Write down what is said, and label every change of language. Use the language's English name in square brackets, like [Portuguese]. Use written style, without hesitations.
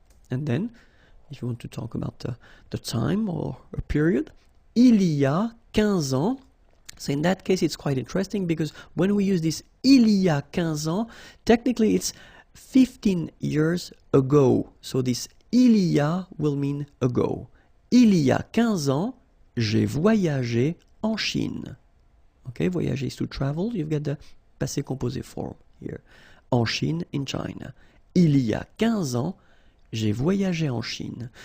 [English] And then, if you want to talk about the time or a period, [French] il y a 15 ans. [English] So in that case, it's quite interesting because when we use this [French] il y a 15 ans, [English] technically it's 15 years ago. So this il y a will mean ago. [French] Il y a 15 ans, j'ai voyagé en Chine. [English] Okay, voyager is to travel. You've got the passé composé form here. [French] En Chine, [English] in China. [French] Il y a 15 ans, j'ai voyagé en Chine.